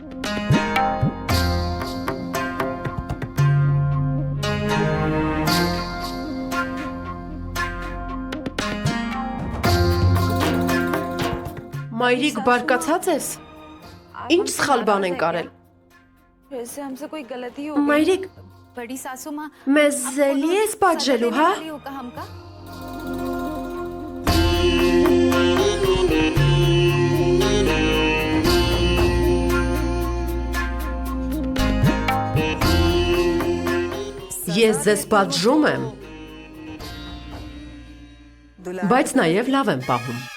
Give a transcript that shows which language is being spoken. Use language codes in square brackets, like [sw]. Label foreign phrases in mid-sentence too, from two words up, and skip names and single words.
[hy] Մայրիկ, բարկացած ես։ Ինչ սխալ բան են կարել։ [hi] वैसे हमसे कोई गलती हो [hy] Մայրիկ, [hi] बड़ी सासू माँ [hy] մեզ էլի ես պատժելու, հա։ [hi] होगा हमका [hy] Ես ձեզ պատժում եմ, բայց նաև լավ եմ պահում։